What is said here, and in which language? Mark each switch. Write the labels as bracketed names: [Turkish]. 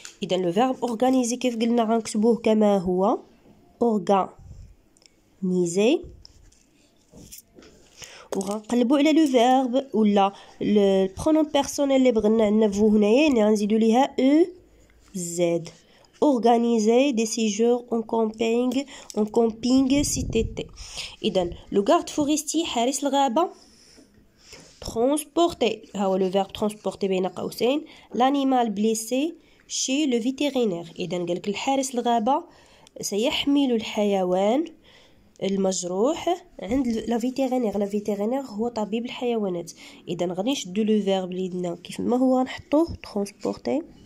[Arabic] اذا لو فيرب اورغانيزي كيف قلنا غنكتبوه كما هو اورغانيزي، وغنقلبوا على لو فيرب ولا البرونون بيرسونيل اللي بغينا عندنا فو هنايا يعني غنزيدوا ليها او زد. [French] organiser des séjours en camping cet été. إذن le garde forestier [Arabic] حارس الغابة [French] transporter ها هو le verbe transporter [Arabic] بين قوسين [French] l'animal blessé chez le vétérinaire. [Arabic] إذن قالك الحارس الغابة سيحمل الحيوان المجروح عند لا فيتيرينير. لا فيتيرينير هو طبيب الحيوانات. إذن غادي نشدو لو فيرب اللي عندنا كيف ما هو نحطوه transporter